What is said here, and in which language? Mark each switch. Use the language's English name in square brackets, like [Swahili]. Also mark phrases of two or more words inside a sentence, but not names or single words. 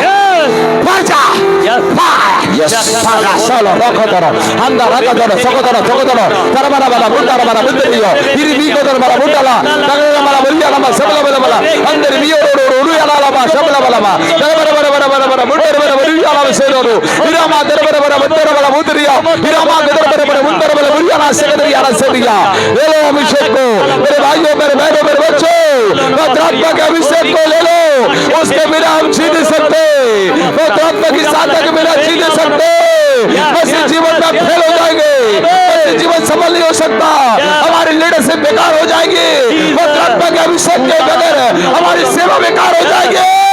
[Hindi] solo roko doro anda raka doro soko doro tarabara bala mundara bala munderiyo iri biko doro bala mundala tagara bala buriya lama sabla bala andari biyo ru ya lama sabla bala bara mundara bala buriya lama sedoru irama dara bala munderiya irama dara bala buriya na sekadariya ले लो अभिषेक को मेरे भाइयों मेरे बहनों मेरे बच्चों पवित्र के अभिषेक को ले लो उसके बिना हम जी नहीं सकते पवित्र की साधना के बिना जी नहीं सकते ऐसे जीवन में फेल हो जाएंगे ऐसे जीवन सफल नहीं हो सकता हमारी लीडरशिप बेकार हो जाएगी पवित्र के अभिषेक के बगैर हमारी सेवा बेकार हो जाएगी